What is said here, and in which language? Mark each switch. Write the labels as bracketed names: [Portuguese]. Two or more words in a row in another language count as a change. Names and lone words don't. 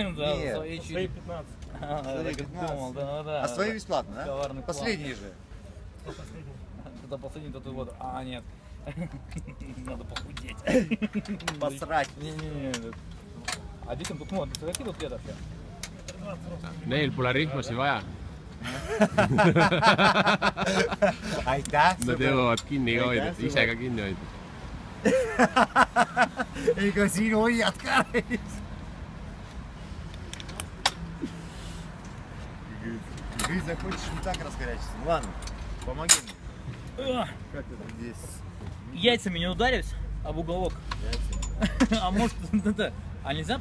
[Russian] со своей 15. Свои 15. Думал, да. А свои бесплатно, да? Коварный план. Последний же. Кто последний? Когда последний, то ты вот. А, нет. Надо похудеть. Посрать. Не. А детям тут можно. Ты какие тут лет вообще? [Estonian] Neil pole rihmasi vaja. Aitäh! Nad jõuavad kinni ka hoida, ise ka kinni hoida. Ega siin hoiad ka. [Russian] Ты захочешь не так раскорячиться. Ладно, помоги мне. Как это здесь? Яйцами не ударюсь об уголок. А может, это... А нельзя